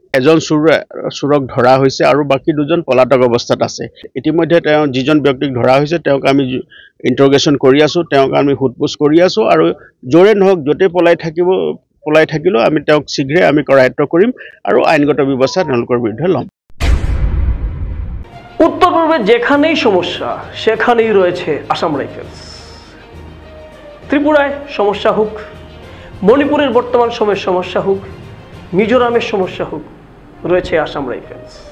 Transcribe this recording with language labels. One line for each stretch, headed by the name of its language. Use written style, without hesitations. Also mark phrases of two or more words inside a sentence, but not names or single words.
Assamese: এজন চোৰক ধৰা হৈছে আৰু বাকী দুজন পলাতক অৱস্থাত আছে। ইতিমধ্যে যিজন ব্যক্তিক ধৰা হৈছে তেওঁক আমি ইণ্টাৰগেশ্যন কৰি আছোঁ, তেওঁক আমি সোধপোছ কৰি আছোঁ আৰু য'ৰে নহওক য'তে পলাই থাকিলেও আমি তেওঁক শীঘ্ৰে আমি কৰায়ত্ব কৰিম আৰু আইনগত ব্যৱস্থা তেওঁলোকৰ বিৰুদ্ধে ল'ম।
Bangla: উত্তর পূর্বে যেখানেই সমস্যা সেখানেই রয়েছে আসাম রাইফেলস। ত্রিপুরায় সমস্যা হোক, মণিপুরের বর্তমান সময়ের সমস্যা হোক, মিজোরামের সমস্যা হোক, রয়েছে আসাম রাইফেলস।